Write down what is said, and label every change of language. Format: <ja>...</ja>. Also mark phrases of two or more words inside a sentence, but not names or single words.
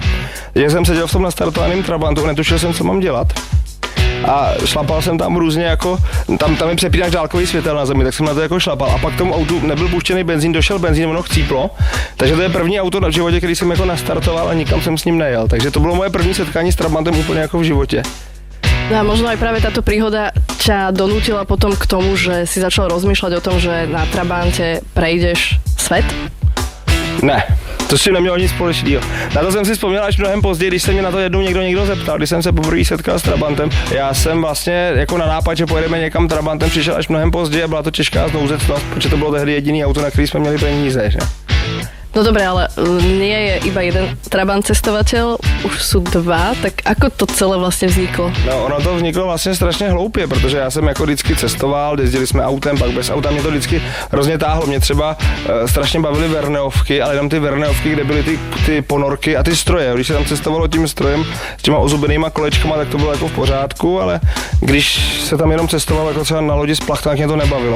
<cs>Takže jsem seděl v tom nastartovaném trabantu, netušil jsem, co mám dělat. A šlapal jsem tam různě jako, tam je přepínáš dálkový světel na zemi, tak jsem na to jako šlapal. A pak tomu autu nebyl puštěný benzín, došel benzín, ono chcíplo. Takže to je první auto v životě, který jsem jako nastartoval a nikam jsem s ním nejel. Takže to bylo moje první setkání s trabantem úplně jako v životě.</cs> <sk>No a možno aj práve táto príhoda ťa donútila potom k tomu, že si začal rozmýšľať o tom, že na trabante prejdeš svet?</sk> <cs>Ne, to s tím nemělo nic společného. Na to jsem si vzpomněl až mnohem později, když se mě na to jednou někdo zeptal, když jsem se poprvé setkal s trabantem. Já jsem vlastně jako na nápad, že pojedeme někam trabantem, přišel až mnohem později a byla to těžká znouzecnost, protože to bylo tehdy jediný auto, na který jsme měli peníze, že?</cs> <sk>No dobre, ale nie je iba jeden trabant cestovateľ, už sú dva, tak ako to celé vlastne vzniklo?</sk> <cs>No ono to vzniklo vlastně strašně hloupě, protože já jsem jako vždycky cestoval, jezdili jsme autem, pak bez auta, mě to vždycky hrozně táhlo, mě třeba strašně bavily Verneovky, ale jenom ty Verneovky, kde byly ty ponorky a ty stroje, když se tam cestovalo tím strojem s těma ozubenýma kolečkama, tak to bylo jako v pořádku, ale když se tam jenom cestovalo jako třeba na lodi s plachtou, tak mě to nebavilo.</cs>